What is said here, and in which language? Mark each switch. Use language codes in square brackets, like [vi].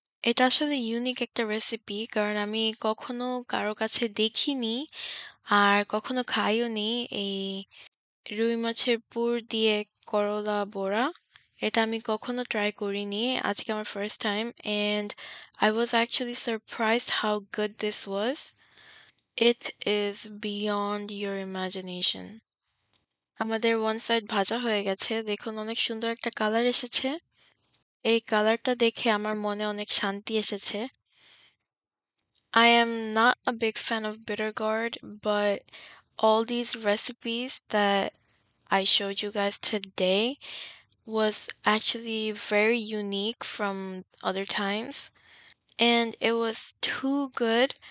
[bn] এটা আসলে ইউনিক একটা রেসিপি কারণ আমি কখনো কারো কাছে দেখিনি আর কখনো খাইওনি এই রুই মাছের পুর দিয়ে করলা বড়া। এটা আমি কখনো ট্রাই করিনি, আজকে আমার first time [en] and I was actually surprised how good this was. It is beyond your imagination. [bn] আমাদের ওয়ান সাইড ভাজা হয়ে গেছে, দেখুন অনেক সুন্দর একটা কালার এসেছে। এই কালারটা দেখে আমার মনে অনেক শান্তি এসেছে। [en] I am not a big fan of bitter gourd, but all these recipes that I showed you guys today was actually very unique from other times and it was too good.